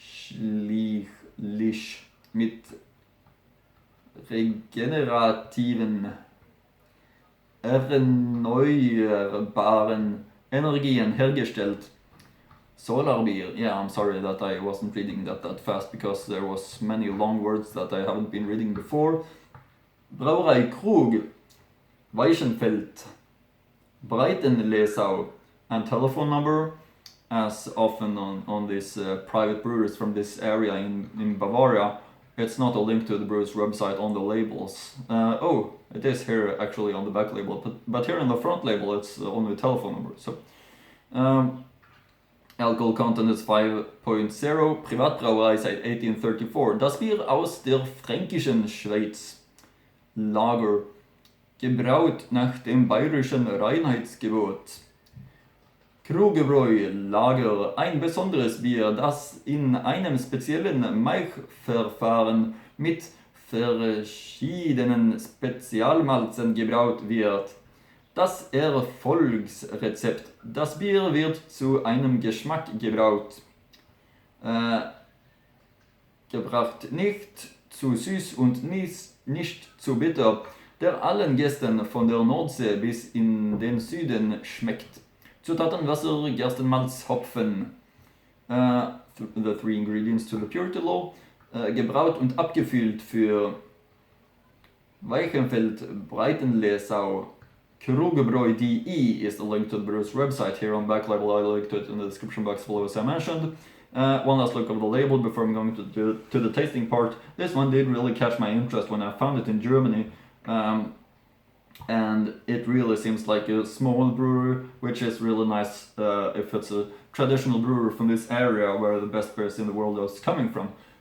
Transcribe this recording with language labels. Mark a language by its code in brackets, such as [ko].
[de] Ausschließlich mit regenerativen, erneuerbaren Energien hergestellt. [en] Solar beer. Yeah, I'm sorry that I wasn't reading that fast because there was many long words that I haven't been reading before. Brauerei Krug, Weichenfeld, Breitenlesau, and telephone number, as often on these private breweries from this area in Bavaria. It's not a link to the brewer's website on the labels. Oh, it is here actually on the back label, but here on the front label it's only a telephone number. So, alcohol content is 5.0, [de] Privatbrauerei seit 1834. Das Bier aus der fränkischen Schweiz. Lager, gebraut nach dem bayerischen Reinheitsgebot. Krug-Bräu Lager, ein besonderes Bier, das in einem speziellen Maichverfahren mit verschiedenen Spezialmalzen gebraut wird. Das Erfolgsrezept. Das Bier wird zu einem Geschmack gebraut. Gebracht nicht zu süß und nicht zu bitter, der allen Gästen von der Nordsee bis in den Süden schmeckt. Zutaten: Wasser, Gerstenmalz, Hopfen. [en] The three ingredients to the purity law. [de] Gebraut und abgefüllt für [en] Weichenfeld, Breitenlesau, Krug-Bräu.de is the link to the brewer's website. Here on back label, I linked to it in the description box below, as I mentioned. One last look of the label before I'm going to the tasting part. This one did really catch my interest when I found it in Germany. And it really seems like a small brewery, which is really nice if it's a traditional brewery from this area where the best beers in the world is coming from.